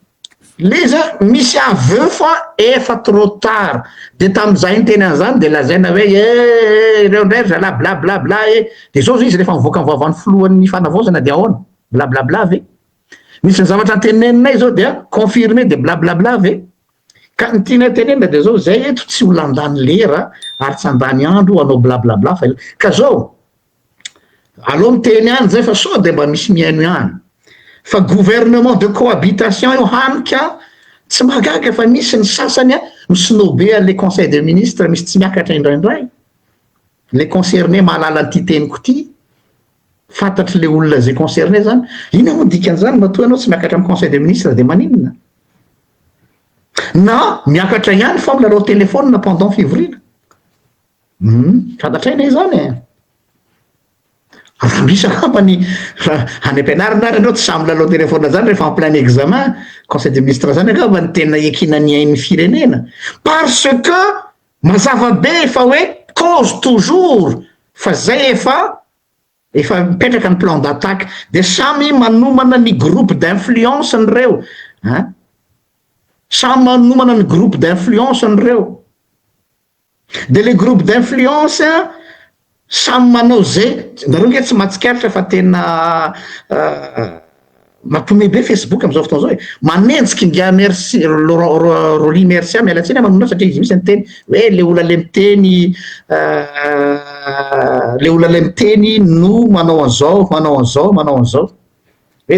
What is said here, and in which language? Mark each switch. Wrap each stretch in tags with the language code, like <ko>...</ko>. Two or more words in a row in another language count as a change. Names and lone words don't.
<mg>leza misy aveu fa efa</mg> <fr>trop tard</fr> <mg>de tam'izay nyteny an'izany de lazaina hoe reo ndray zala blablabla de zao izy rehefa mivoaka ny vavany filohan'ny fanavaozana de ahoana blablabla ve misy ny zavatra nteneninay zao dia confirmé de blablabla ve ka ny tiana tenenina de zao zay eto tsy ho landany lera ary tsy andany andro anao blablabla fa ka zao aloha miteny any zay fa sao de mba misy miaino ihany fa</mg> <fr>gouvernement de cohabitation</fr> <mg>io hanika tsy magaga fa misy ny sasany a misinobe</mg> <fr>le conseil des ministres</fr> <mg>misy tsy miakatra indraindray le concerné mahalala ty teniko ty fantatry le olona zay concerné zany ina mo dikan'izany matoa anao tsy miakatra amy</mg> <fr>conseil des ministres</fr> <mg>de maninona na miakatra ihany fa milalao telefona pendant fivorina fantatraina zany misy angambany any ampianarina ary anao tsy samy lalao telefona zany rehefa</mg> <fr>en plein examen conseil des ministres</fr> <mg>zany angambany tena ekinaniain'ny firenena</mg> <fr>parce que</fr> <mg>mazava be fa hoe</mg> <fr>cause toujours</fr> <mg>fa zay efa mipetraka ny</mg> <fr>plan d'attaque</fr> <mg>de samy manomana ny</mg> <fr>groupe d'influence</fr> <mg>nyreo samy manomana ny</mg> <fr>groupe d'influence</fr> <mg>nyreo de le</mg> <fr>groupe d'influence</fr> <mg>samy manao zay nareo nge tsy mahatsikaritra fa tena mampiomehy be Facebook am'izao fotoana zao hoe manenjiky nga merci Roly merci mialatsiny manona satria izy misy nyteny hoe le olona le miteny no manao an'izao hoe</mg>